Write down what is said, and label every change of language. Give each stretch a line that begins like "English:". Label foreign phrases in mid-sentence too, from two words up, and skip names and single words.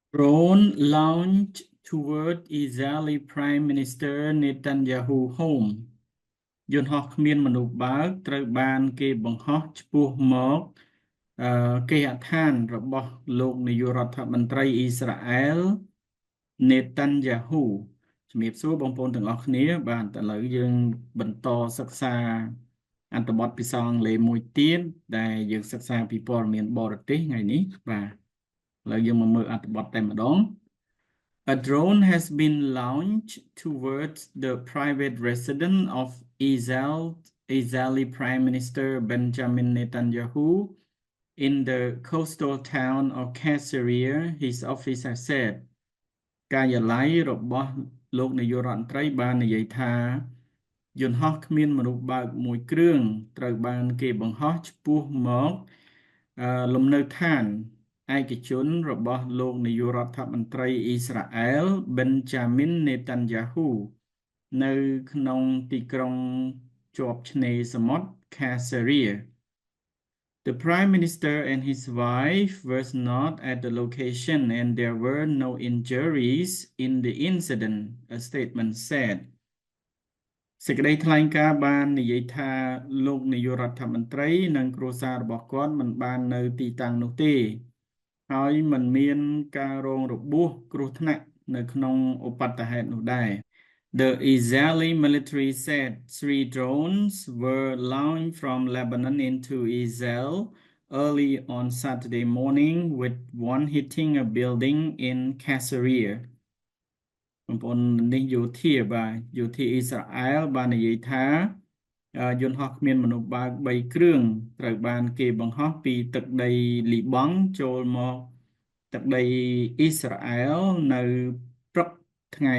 English: Drone launched toward Israeli Prime Minister Netanyahu home
Khmer: យន្តហោះគ្មានមនុស្សបើកត្រូវបានគេបង្ហោះឆ្ពោះមកគេហដ្ឋានរបស់លោកនាយករដ្ឋមន្ត្រីអ៊ីស្រាអែល Netanyahu ជំរាបសួរបងប្អូនទាំងអស់គ្នាបាទឥឡូវយើងបន្តសិក្សាអត្ថ បទភាសាអង់គ្លេសមួយទៀតដែលយើងសិក្សាពីព័ត៌មានបរទេសថ្ងៃនេះបាទឥឡូវយើងមកមើលអត្ថបទតែម្ដង
English: A drone has been launched towards the private residence of Israeli Prime Minister Benjamin Netanyahu in the coastal town of Caesarea, his office has said.
Khmer: ការិយាល័យរបស់លោកនាយករដ្ឋមន្ត្រីបាននិយាយថាយន្តហោះគ្មានមនុស្សបើកមួយគ្រឿងត្រូវបានគេបង្ហោះឆ្ពោះមកលំនៅឋានឯកជនរបស់លោកនាយករដ្ឋមន្ត្រីអ៊ីស្រាអែល Benjamin Netanyahu នៅក្នុងទីក្រុងជាប់ឆ្នេរសមុទ្រ Caesarea.
English: The Prime Minister and his wife were not at the location and there were no injuries in the incident, a statement said.
Khmer: សេចក្តីថ្លែងការណ៍បាននិយាយថាលោកនាយករដ្ឋមន្ត្រីនិងគ្រួសាររបស់គាត់មិនបាននៅទីតាំងនោះទេហើយមិនមានការរងរបួសគ្រោះថ្នាក់នៅក្នុងឧបទ្ទហេតុនោះដែរ
English: The Israeli military said 3 drones were launched from Lebanon into Israel early on Saturday morning with one hitting a building in Caesarea.
Khmer: បងប្អូននេះយោធាបាទយោធាអ៊ីស្រាអែលបាននិយាយថាយន្តហោះគ្មានមនុស្សបើក3គ្រឿងត្រូវបានគេបង្ហោះពីទឹកដីលីបង់ចូលមកទឹកដីអ៊ីស្រាអែលនៅព្រឹកថ្ងៃ